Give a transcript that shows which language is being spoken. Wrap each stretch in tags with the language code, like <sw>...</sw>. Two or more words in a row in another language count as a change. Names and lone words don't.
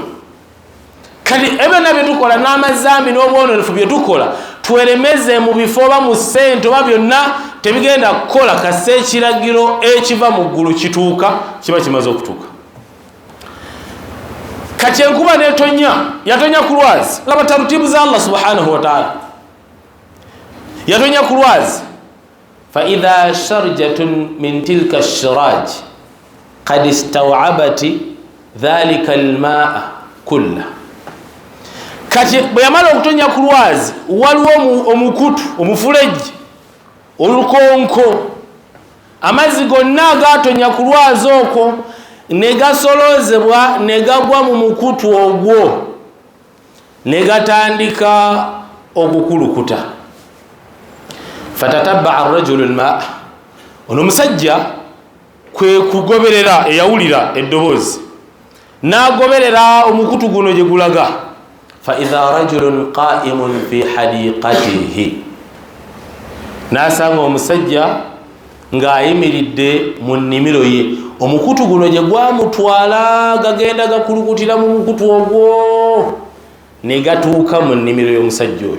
<lg>Kati ebyonna bye tukola n'amazambi n'obwononefu bye tukola tuweremeze mu bifo oba mu ssente oba byonna tebigenda kukola kase ekiragiro ekiva mu ggulu kituuka kiba kimaze okutuuka. Kati enkuba n'etonya yatonya ku lwazi. Laba tarutibu za Allah</lg> <ar>سبحانه وتعالى.</ar> <lg>Yatonya ku lwazi.</lg> <ar>فإذا شرجة من تلك الشراج قد استوعبت ذلك الماء كله.</ar> <lg>Kati bwe yamala okutonya ku lwazi waliwo omukutu omufuleji olukonko amazzi gonna agatonya ku lwazi okwo ne gasolozebwa ne gagwa mu mukutu ogwo ne gatandika okukulukuta.</lg> <ar>فتتبع الرجل الماء.</ar> <lg>Ono omusajja kwe kugoberera eyawulira eddoboozi n'agoberera omukutu guno gye gulaga.</lg> <ar>فإذا رجل قائم في حديقته.</ar> <lg>Nasanga omusajja ng'ayimiridde mu nnimiro ye. Omukutu guno gye gwamutwala gagenda gakulukutira mu mukutu ogwo ne gatuuka mu nnimiro y'omusajja oyo.</lg>